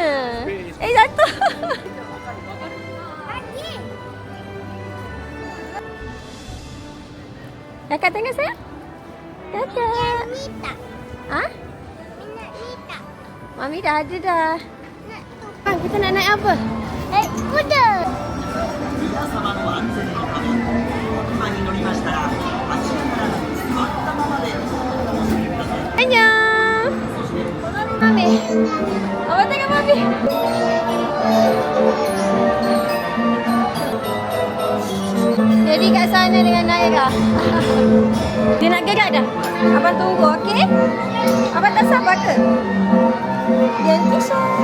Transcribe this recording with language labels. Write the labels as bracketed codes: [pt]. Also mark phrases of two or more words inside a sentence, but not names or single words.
[ms] Jatuh. Kakak tengok saya. Kakak. Mita. Ha? Minat Mita. Mami dah ada dah. Nak tu. Bang, kita nak naik apa? kuda. [ja] 皆様の安全のため車に乗りましたら足から座ったままでお楽しみください。 [ms] Annyeong. Mami. Mama tengok Mami. Jadi kat sana dengan Naira. Dia nak gerak dah. Abang tunggu, okey? Abang tak sabar ke? Yang tu so.